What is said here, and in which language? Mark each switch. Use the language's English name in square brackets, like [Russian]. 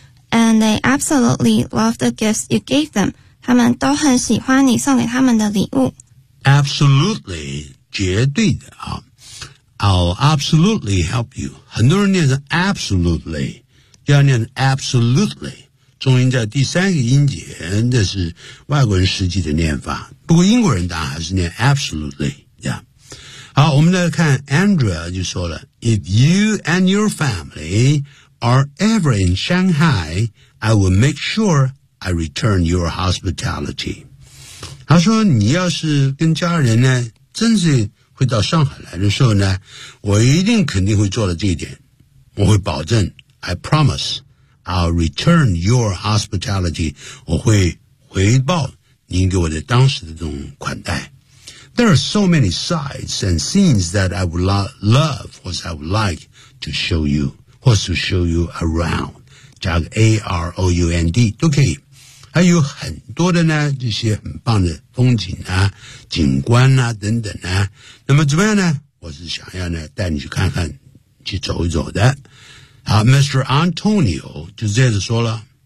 [English] And they absolutely love the gifts you gave them. [Chinese] 他们都很喜欢你送给他们的礼物。 [English] Absolutely, [Chinese] 绝对的啊。 [English] I'll absolutely help you. [Chinese] 很多人念成 absolutely, 第二念成 absolutely。重音在第三个音节，这是外国人实际的念法。不过英国人当然还是念 absolutely、yeah。好，我们来看 [English] Andrea [Chinese] 就说了 [English] ,If you and your family are ever in Shanghai, I will make sure I return your hospitality. [Chinese] 他说你要是跟家人呢真是会到上海来的时候呢，我一定肯定会做到这一点。我会保证 [English] ,I promise. I'll return your hospitality. [Chinese] 我会回报您给我的当时的这种款待。 [English] There are so many sights and scenes that I would love, or I would like to show you, or to show you around. [Chinese] 加个 A-R-O-U-N-D, 都可以。还有很多的呢，这些很棒的风景啊，景观啊，等等啊。那么怎么样呢？我是想要呢，带你去看看，去走一走的。好 Mr. Antonio 就接着说了